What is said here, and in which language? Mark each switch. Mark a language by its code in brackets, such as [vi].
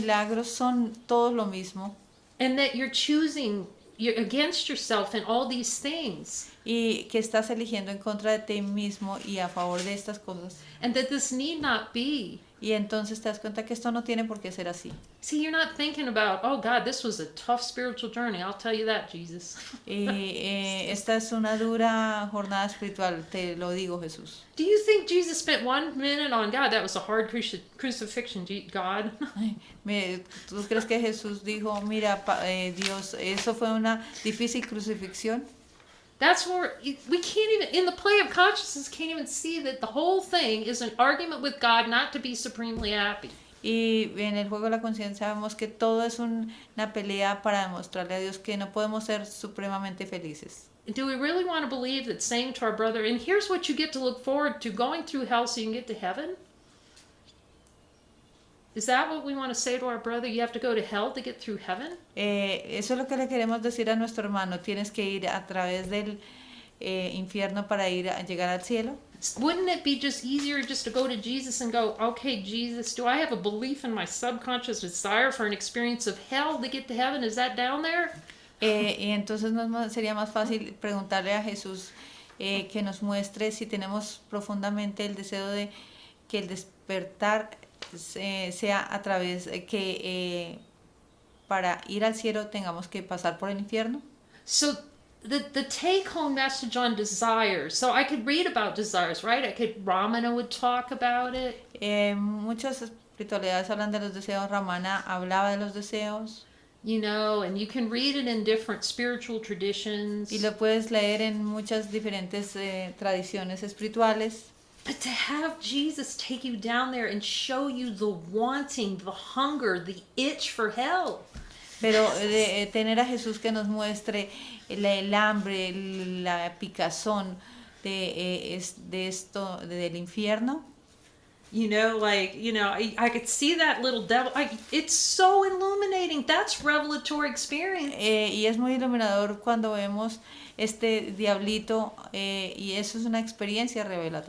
[es] los milagros son todos lo mismo [en] And that you're against yourself in all these things. [es] y que estás eligiendo en contra de ti mismo y a favor de estas cosas. [en] And that this need not be. [es] Y entonces te das cuenta que esto no tiene por qué ser así. [en] See, you're not thinking about, oh God, this was a tough spiritual journey. I'll tell you that, Jesus. [es] Esta es una dura jornada espiritual, te lo digo, Jesús. [en] Do you think Jesus spent 1 minute on, God, that was a hard crucifixion, God? [es] ¿Tú crees que Jesús dijo, mira, Dios, eso fue una difícil crucifixión? [en] That's where we can't even, in the play of consciousness, can't even see that the whole thing is an argument with God not to be supremely happy. [es] Y en el juego de la conciencia vemos que todo es una pelea para demostrarle a Dios que no podemos ser supremamente felices. [en] Do we really want to believe that saying to our brother, and here's what you get to look forward to, going through hell so you can get to heaven? Is that what we want to say to our brother? You have to go to hell to get through heaven? [es] Eso es lo que le queremos decir a nuestro hermano. Tienes que ir a través del infierno para llegar al cielo. [en] Wouldn't it be just easier just to go to Jesus and go, okay, Jesus, do I have a belief in my subconscious desire for an experience of hell to get to heaven? Is that down there? [es] Y entonces sería más fácil preguntarle a Jesús que nos muestre si tenemos profundamente el deseo de que el despertar sea a través que para ir al cielo tengamos que pasar por el infierno. [en] So the take home message on desires. So I could read about desires, right? Ramana would talk about it. [es] Muchas espiritualidades hablan de los deseos. Ramana hablaba de los deseos. [en] You know, and you can read it in different spiritual traditions. [es] Y lo puedes leer en muchas diferentes tradiciones espirituales. [en] But to have Jesus take you down there and show you the wanting, the hunger, the itch for hell. [es] Pero tener a Jesús que nos muestre el hambre, la picazón de esto, del infierno. [en] You know, like, you know, I could see that little devil. It's so illuminating. That's revelatory experience. [es] Y es muy iluminador cuando vemos este diablito y eso es una experiencia revelatoria.